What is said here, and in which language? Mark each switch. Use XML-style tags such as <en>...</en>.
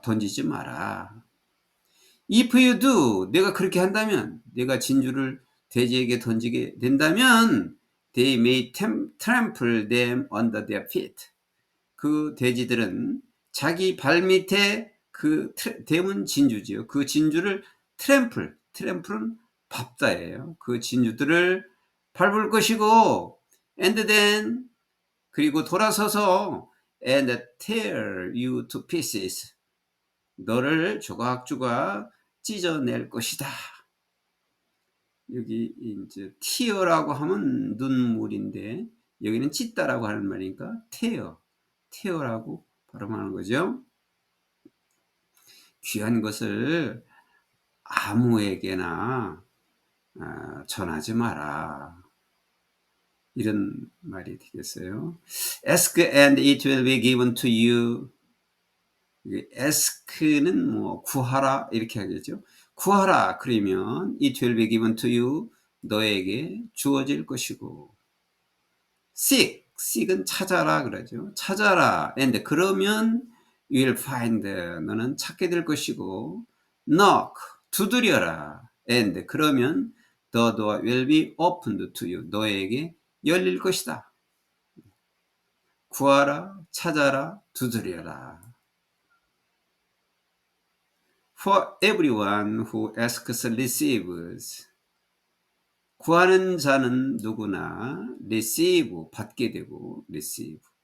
<ko>던지지 마라.</ko> <en>If you do,</en> <ko>내가 그렇게 한다면, 내가 진주를 돼지에게 던지게 된다면</ko> <en>they may trample them under their feet.</en> <ko>그 돼지들은 자기 발밑에 그 대문 진주지요. 그 진주를 트램플은 밟다예요. 그 진주들을 밟을 것이고,</ko> <en>and then</en> <ko>그리고 돌아서서</ko> <en>and tear you to pieces.</en> <ko>너를 조각조각 찢어낼 것이다. 여기 이제 tear라고 하면 눈물인데 여기는 찢다라고 하는 말이니까 tear라고 발음하는 거죠. 귀한 것을 아무에게나 전하지 마라. 이런 말이 되겠어요.</ko> <en>Ask and it will be given to you.</en> <ko>ask는 뭐 구하라 이렇게 하겠죠. 구하라 그러면</ko> <en>it will be given to you.</en> <ko>너에게 주어질 것이고. seek은 찾아라 그러죠. 찾아라.</ko> <en>and</en> <ko>그러면</ko> <en>you will find.</en> <ko>너는 찾게 될 것이고. knock 두드려라.</ko> <en>and</en> <ko>그러면</ko> <en>the door will be opened to you.</en> <ko>너에게 열릴 것이다. 구하라, 찾아라, 두드려라.</ko> <en>For everyone who asks receives.</en> <ko>구하는 자는 누구나 receive, 받게 되고 receive.</ko>